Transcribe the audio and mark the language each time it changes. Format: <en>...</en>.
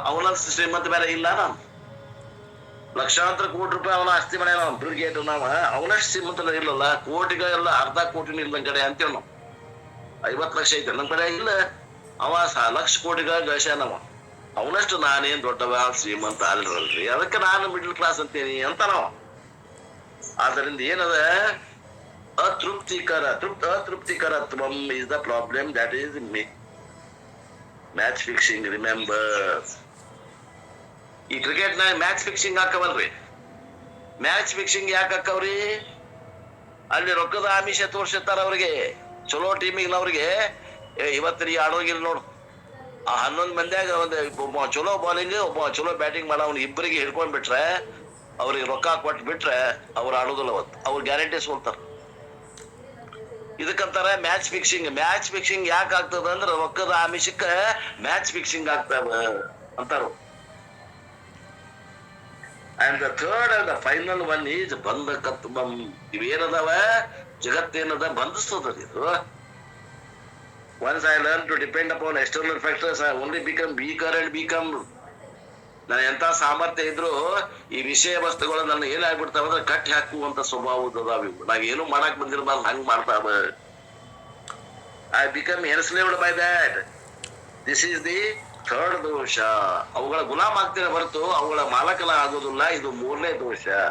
<kn>ಅವನ ಶ್ರೀಮಂತ ಬೇರೆ ಇಲ್ಲ. ನಾನು ಲಕ್ಷಾಂತರ ಕೋಟಿ ರೂಪಾಯಿ ಅವನ ಆಸ್ತಿ ಮಾಡ್ಯಾನ ಬಿಲ್ ಗೇಟ್. ಅವನಷ್ಟು ಶ್ರೀಮಂತ ಇಲ್ಲಲ್ಲ, ಕೋಟಿಗ ಎಲ್ಲ ಅರ್ಧ ಕೋಟಿನ ಇಲ್ಲ ನನ್ ಕಡೆ ಅಂತೇವ್ ನಾವು. 50 ಲಕ್ಷ ಐತೆ ನನ್ ಕಡೆ ಇಲ್ಲ, ಅವ ಲಕ್ಷ ಕೋಟಿಗ ಗಳಿಸ್ಯಾನವ. ಅವನಷ್ಟು ನಾನೇನ್ ದೊಡ್ಡವ ಶ್ರೀಮಂತ ಅಲ್ರಲ್ರಿ, ಅದಕ್ಕೆ ನಾನು ಮಿಡಲ್ ಕ್ಲಾಸ್ ಅಂತೇನಿ ಅಂತ ನಾವು. ಆದ್ದರಿಂದ ಏನದ,</kn> <en>ಅತೃಪ್ತಿಕರತ್ವಂ is the problem, that is match fixing. Remember,</en> <kn>ಈ ಕ್ರಿಕೆಟ್ ನಾಗ ಮ್ಯಾಚ್ ಫಿಕ್ಸಿಂಗ್ ಹಾಕವಲ್ರಿ. ಮ್ಯಾಚ್ ಫಿಕ್ಸಿಂಗ್ ಯಾಕೆ ಹಾಕವ್ರಿ? ಅಲ್ಲಿ ರೊಕ್ಕದ ಆಮಿಷ ತೋರ್ಸಿರ್ತಾರ ಅವ್ರಿಗೆ. ಚಲೋ ಟೀಮಿಗ್ನವ್ರಿಗೆ ಇವತ್ತು ನೀ ಆಡೋಗಿಲ್ಲ ನೋಡು, ಆ 11 ಮಂದಿಯಾಗ ಒಬ್ಬ ಚಲೋ ಬಾಲಿಂಗ್, ಒಬ್ಬ ಚಲೋ ಬ್ಯಾಟಿಂಗ್ ಮಾಡ, ಅವ್ನ ಇಬ್ಬರಿಗೆ ಹಿಡ್ಕೊಂಡ್ ಬಿಟ್ರೆ, ಅವ್ರಿಗೆ ರೊಕ್ಕ ಕೊಟ್ಟು ಬಿಟ್ರೆ ಅವ್ರು ಆಡೋದಿಲ್ಲ. ಅವತ್ತು ಅವ್ರು guarantee ಸೋಲ್ತಾರ. ಇದಕ್ಕಂತಾರ match fixing. Match fixing ಯಾಕೆ ಆಗ್ತದ ಅಂದ್ರ ರೊಕ್ಕದ ಆಮಿಷಕ್ಕ ಮ್ಯಾಚ್ ಫಿಕ್ಸಿಂಗ್ ಆಗ್ತಾವ ಅಂತಾರ.</kn> <en>And the third and the final one is ಬಂಧಕತ್ವಂ.</en> <kn>ಇವೇನದಾವ, ಜಗತ್ತೇನದ ಬಂಧಿಸ್ತದ ಇದು.</kn> <en>Once I learn to depend upon external factors, I only become weaker and become.</en> <kn>ನಾನು ಎಂತ ಸಾಮರ್ಥ್ಯ ಇದ್ರು ಈ ವಿಷಯ ವಸ್ತುಗಳು ನನ್ನ ಏನಾಗ್ಬಿಡ್ತಾವ ಅಂದ್ರೆ ಕಟ್ಟಿ ಹಾಕುವಂತ ಸ್ವಭಾವದಾವ. ನಾವ್ ಏನು ಮಾಡಕ್ ಬಂದಿರ್ಬಾರ್ದು, ಹಂಗ್ ಮಾಡ್ತಾವ.</kn> <en>I become enslaved by that. This is the third</en> <kn>ದೋಷ. ಅವುಗಳ ಗುಲಾಮ್ ಆಗ್ತೀರ ಹೊರತು ಅವುಗಳ ಮಾಲಕನ ಆಗೋದಿಲ್ಲ. ಇದು 3ನೇ ದೋಷ.</kn>